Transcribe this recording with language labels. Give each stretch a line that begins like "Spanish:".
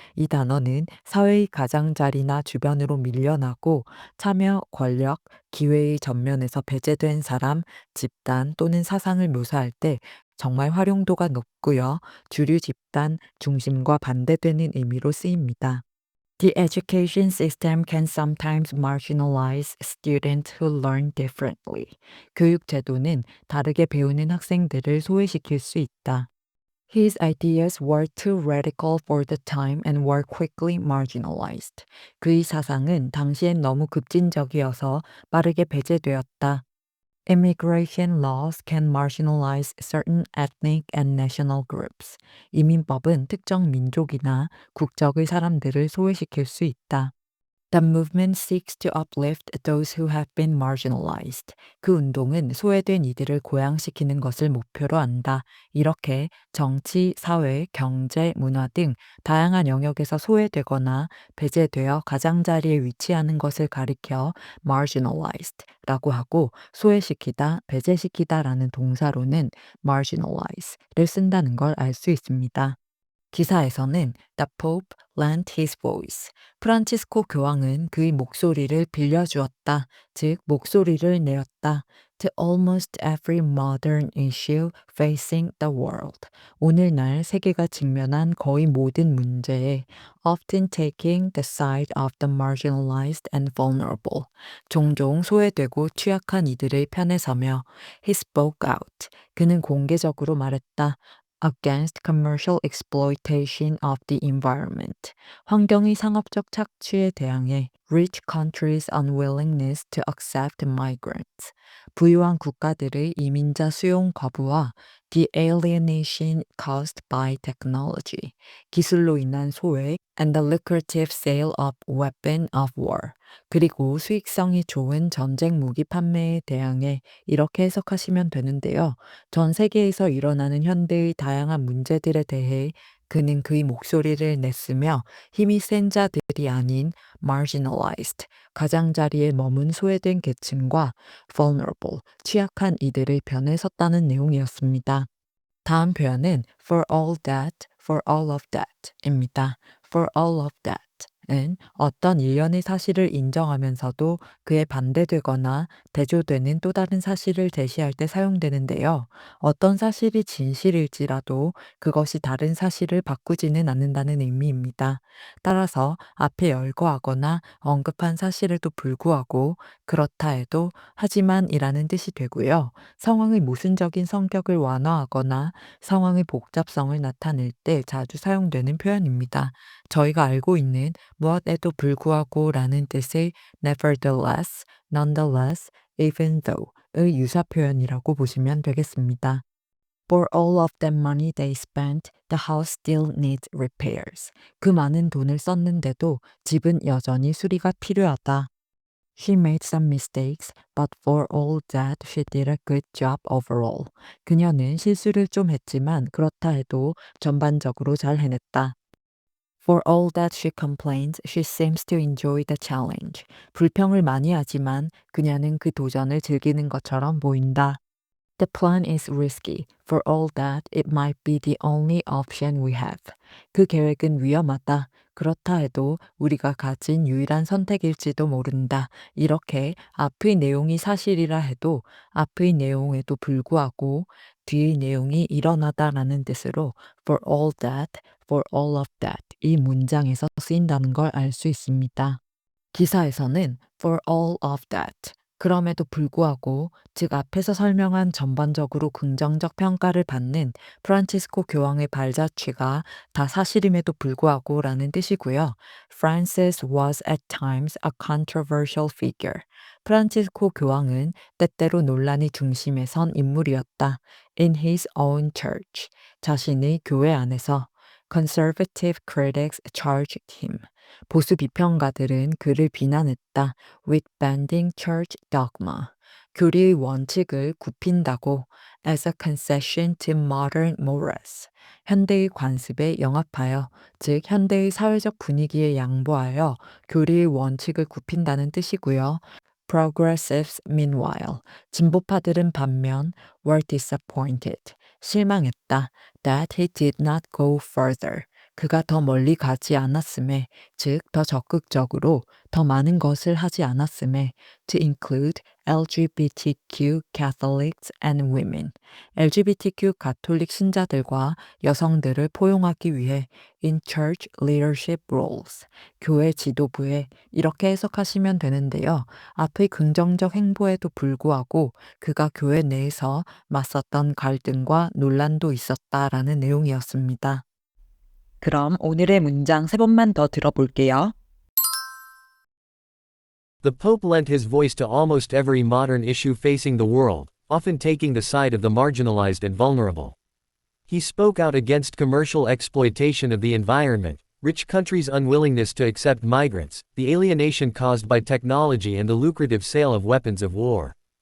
Korean: 이 단어는 사회의 가장자리나 주변으로 밀려나고 참여, 권력, 기회의 전면에서 배제된 사람, 집단 또는 사상을 묘사할 때 정말 활용도가 높고요. 주류 집단 중심과 반대되는 의미로 쓰입니다.
English: The education system can sometimes marginalize students who learn differently.
Korean: 교육 제도는 다르게 배우는 학생들을 소외시킬 수 있다.
English: His ideas were too radical for the time and were quickly marginalized.
Korean: 그의 사상은 당시엔 너무 급진적이어서 빠르게 배제되었다.
English: Immigration laws can marginalize certain ethnic and national groups.
Korean: 이민법은 특정 민족이나 국적의 사람들을 소외시킬 수 있다.
English: The movement seeks to uplift those who have been marginalized.
Korean: 그 운동은 소외된 이들을 고양시키는 것을 목표로 한다. 이렇게 정치, 사회, 경제, 문화 등 다양한 영역에서 소외되거나 배제되어 가장자리에 위치하는 것을 가리켜 marginalized라고 하고 소외시키다, 배제시키다라는 동사로는 marginalize를 쓴다는 걸 알 수 있습니다. 기사에서는
English: The Pope lent his voice.
Korean: 프란치스코 교황은 그의 목소리를 빌려주었다. 즉, 목소리를 내었다.
English: To almost every modern issue facing the world.
Korean: 오늘날 세계가 직면한 거의 모든 문제에
English: often taking the side of the marginalized and vulnerable.
Korean: 종종 소외되고 취약한 이들의 편에 서며
English: he spoke out.
Korean: 그는 공개적으로 말했다.
English: against commercial exploitation of the environment.
Korean: 환경의 상업적 착취에 대항해
English: rich countries' unwillingness to accept migrants.
Korean: 부유한 국가들의 이민자 수용 거부와
English: the alienation caused by technology.
Korean: 기술로 인한 소외
English: and the lucrative sale of weapon of war.
Korean: 그리고 수익성이 좋은 전쟁 무기 판매에 대항해 이렇게 해석하시면 되는데요. 전 세계에서 일어나는 현대의 다양한 문제들에 대해 그는 그의 목소리를 냈으며 힘이 센 자들이 아닌 marginalized, 가장자리에 머문 소외된 계층과 vulnerable, 취약한 이들의 편에 섰다는 내용이었습니다. 다음 표현은
English: for all that, for all of that
Korean: 입니다.
English: for all of that.
Korean: 은 어떤 일련의 사실을 인정하면서도 그에 반대되거나 대조되는 또 다른 사실을 제시할 때 사용되는데요. 어떤 사실이 진실일지라도 그것이 다른 사실을 바꾸지는 않는다는 의미입니다. 따라서 앞에 열거하거나 언급한 사실에도 불구하고 그렇다 해도 하지만이라는 뜻이 되고요. 상황의 모순적인 성격을 완화하거나 상황의 복잡성을 나타낼 때 자주 사용되는 표현입니다. 저희가 알고 있는 무엇에도 불구하고 라는 뜻의 nevertheless, nonetheless, even though의 유사 표현이라고 보시면 되겠습니다.
English: For all of the money they spent, the house still needs repairs.
Korean: 그 많은 돈을 썼는데도 집은 여전히 수리가 필요하다.
English: She made some mistakes, but for all that she did a good job overall.
Korean: 그녀는 실수를 좀 했지만 그렇다 해도 전반적으로 잘 해냈다.
English: For all that she complains, she seems to enjoy the challenge.
Korean: 불평을 많이 하지만 그녀는 그 도전을 즐기는 것처럼 보인다.
English: The plan is risky. For all that, it might be the only option we have.
Korean: 그 계획은 위험하다. 그렇다 해도 우리가 가진 유일한 선택일지도 모른다. 이렇게 앞의 내용이 사실이라 해도 앞의 내용에도 불구하고 뒤의 내용이 일어나다라는 뜻으로
English: for all that, for all of that
Korean: 이 문장에서 쓰인다는 걸 알 수 있습니다. 기사에서는
English: for all of that
Korean: 그럼에도 불구하고 즉 앞에서 설명한 전반적으로 긍정적 평가를 받는 프란치스코 교황의 발자취가 다 사실임에도 불구하고 라는 뜻이고요.
English: Francis was at times a controversial figure.
Korean: 프란치스코 교황은 때때로 논란의 중심에 선 인물이었다.
English: In his own church.
Korean: 자신의 교회 안에서
English: conservative critics charged him.
Korean: 보수 비평가들은 그를 비난했다.
English: With bending church dogma.
Korean: 교리의 원칙을 굽힌다고
English: as a concession to modern morals.
Korean: 현대의 관습에 영합하여, 즉 현대의 사회적 분위기에 양보하여 교리의 원칙을 굽힌다는 뜻이고요.
English: Progressives, meanwhile,
Korean: 진보파들은 반면
English: were disappointed,
Korean: 실망했다.
English: That he did not go further.
Korean: 그가 더 멀리 가지 않았음에, 즉 더 적극적으로 더 많은 것을 하지 않았음에,
English: to include LGBTQ Catholics and women,
Korean: LGBTQ 가톨릭 신자들과 여성들을 포용하기 위해
English: in church leadership roles,
Korean: 교회 지도부에 이렇게 해석하시면 되는데요. 앞의 긍정적 행보에도 불구하고 그가 교회 내에서 맞섰던 갈등과 논란도 있었다라는 내용이었습니다. 그럼 오늘의 문장 3번만 더 들어볼게요.
English: The Pope lent his voice to almost every modern issue facing the world, often taking the side of the marginalized and vulnerable. He spoke out against commercial exploitation of the environment, rich countries' unwillingness to accept migrants, the alienation caused by technology and the lucrative sale of weapons of war.